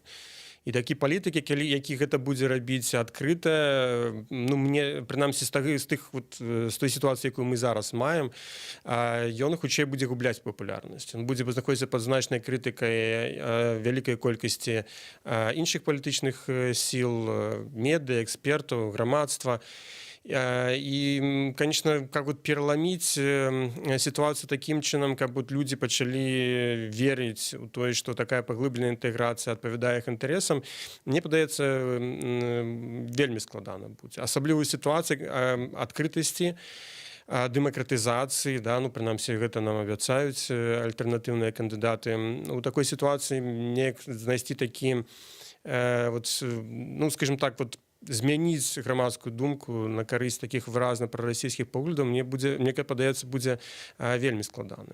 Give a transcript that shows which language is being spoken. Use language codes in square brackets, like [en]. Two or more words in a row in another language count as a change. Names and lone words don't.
[be] І такі палітык, які гэта будзе рабіць адкрыта, ну, мне, прынамсі, з той сітуацыі, якую мы зараз маем, ён хутчэй будзе губляць папулярнасць. Ён будзе знаходзіцца пад значнай крытыкай вялікай колькасці іншых палітычных сіл, медыя, экспертаў, грамадства. [ru] И, конечно, как вот переломить ситуацию таким чином, как вот люди начали верить в то, что такая поглубленная интеграция отповедает их интересам, [be] мне падаецца вельмі складана будзе. Асабліва ў сітуацыі адкрытасці, дэмакратызацыі, да, ну, прынамсі, гэта нам абяцаюць альтэрнатыўныя кандыдаты. У такой сітуацыі мне знайсці такі, вот, ну, скажем так, вот, змяніць грамадскую думку на карысць такіх выразна прарасійскіх поглядаў мне падаецца будзе вельмі складана.